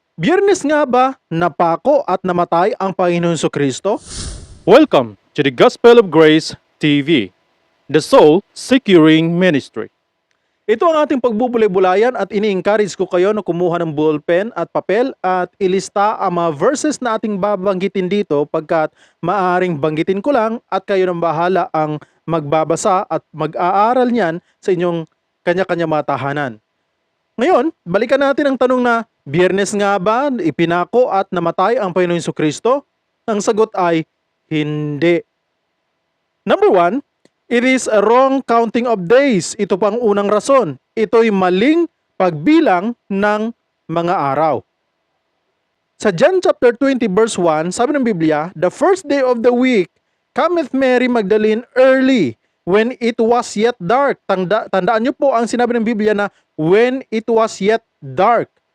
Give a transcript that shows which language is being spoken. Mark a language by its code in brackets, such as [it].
[tl] Biyernes nga ba napako at namatay ang Panginoon Kristo? [en] Welcome to the Gospel of Grace TV, the Soul Securing Ministry. [tl] Ito ang ating pagbubulay-bulayan at ini-encourage ko kayo na kumuha ng ballpen at papel at ilista ang mga verses na ating babanggitin dito pagkat maaaring banggitin ko lang at kayo nang bahala ang magbabasa at mag-aaral niyan sa inyong kanya-kanya mga tahanan. Ngayon, balikan natin ang tanong na, Biyernes nga ba ipinako at namatay ang Panginoon Kristo? Ang sagot ay, hindi. [en] Number 1, it is a wrong counting of days. [tl] Ito pang unang rason. Ito'y maling pagbilang ng mga araw. [en] Sa John chapter 20 verse 1, [tl] sabi ng Biblia, [en] the first day of the week, cometh Mary Magdalene early, when it was yet dark. [tl] Tandaan niyo po ang sinabi ng Biblia na [en] when it was yet dark.